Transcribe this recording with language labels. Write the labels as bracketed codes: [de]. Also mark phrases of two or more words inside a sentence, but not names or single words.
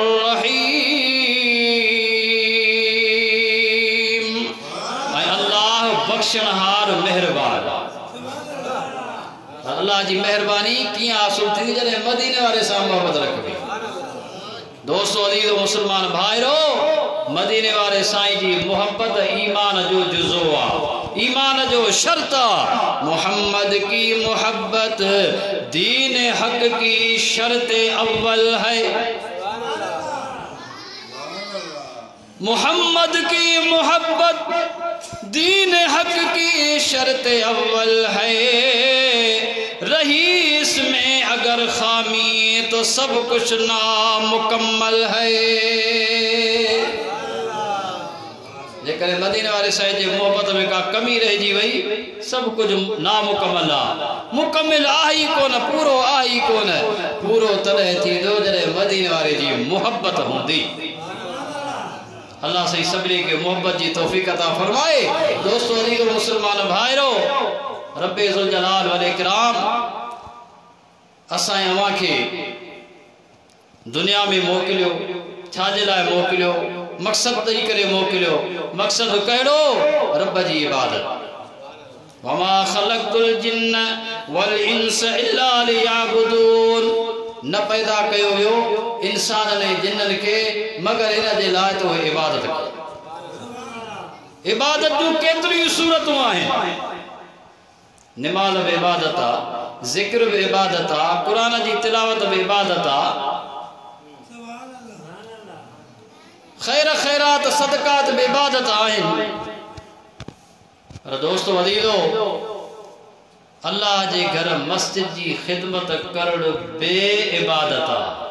[sd] रहीम ऐं अल्लाह बख़्शणहार मेहरबान अल्लाह जी मेहरबानी कियां हासिल थी जॾहिं मदीने वारे सां मोहब्बत रखबी दोस्तों अज़ीज़ो मुसलमान भाइरो मदीने वारे साईं जी मोहब्बत ईमान जो जुज़ो आहे ईमान जो शर्त [ur] محمد کی محبت دین حق کی شرط اول ہے محمد کی محبت دین حق کی شرط اول ہے رہی اس میں اگر خامی تو سب کچھ نامکمل ہے [sd] जेकर मदीने वाले साईं जी मोहब्बत में का कमी रहिजी वई सब कुछ नामुकम्मल आहे मुकम्मल आहे ई कोन पूरो आहे ई कोन पूरो तॾहिं थींदो जॾहिं मदीने वारे जी मोहब्बत हूंदी अल्लाह सही सभिनी खे मोहब्बत जी तौफ़ीक़ अता फरमाए दोस्तों अज़ीज़ो मुसलमान भाइरो [ar] ربِّ ذو الجلال والإكرام [sd] असां अवां खे दुनिया में मोकिलियो छाजे लाइ मोकिलियो मक़सद ॾेई करे मोकिलियो मक़सद कहिड़ो रब जी इबादत [ar] وما خلقت الجن والإنس إلا ليعبدون [sd] न पैदा कयो वियो इंसान ने जिन्ननि खे मगर इन जे लाइ तो इबादत कयो इबादत जूं केतिरियूं सूरतूं आहिनि निमाज़ बि इबादत आहे ज़िक्र बि इबादत आहे क़ुरान जी तिलावत बि इबादत आहे खैर खैरात सदकात बि इबादत आहिनि पर दोस्तों अज़ीज़ो अल्लाह जे घर मस्जिद जी ख़िदमत करण बे इबादत आहे